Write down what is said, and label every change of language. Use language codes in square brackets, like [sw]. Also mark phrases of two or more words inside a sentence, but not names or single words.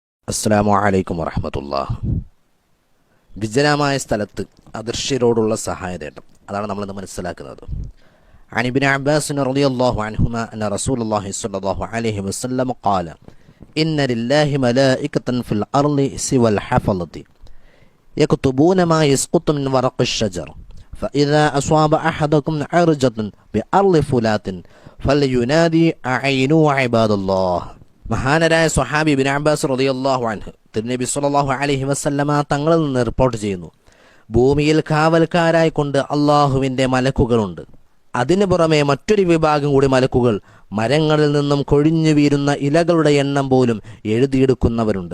[ar] السلام عليكم ورحمة الله. [ml] വിജനമായ സ്ഥലത്ത് അദൃശ്യരോടുള്ള സഹായതേട്ടം, അതാണ് നമ്മളിന്ന് മനസ്സിലാക്കുന്നത്. [ar] عن ابن عباس رضي الله عنهما أن رسول الله صلى الله عليه وسلم قال إن لله ملائكة في الأرض سوى الحفظة يكتبون ما يسقط من ورق الشجر فإذا أصاب أحدكم عرجة بأرض فلات فلينادي أعينوا عباد الله. [ml] മഹാനരായ സ്വഹാബി ഇബ്നു അബ്ബാസ് [ar] رضي الله عنه [ml] തിരുനബി [ar] صلى الله عليه وسلم [ml] തങ്ങളിൽ നിന്ന് റിപ്പോർട്ട് ചെയ്യുന്നു, ഭൂമിയിൽ കാവൽക്കാരായി കൊണ്ട് അള്ളാഹുവിൻ്റെ മലക്കുകളുണ്ട്. അതിനു പുറമെ മറ്റൊരു വിഭാഗം കൂടി മലക്കുകൾ മരങ്ങളിൽ നിന്നും കൊഴിഞ്ഞു വീഴുന്ന ഇലകളുടെ എണ്ണം പോലും എഴുതിയെടുക്കുന്നവരുണ്ട്.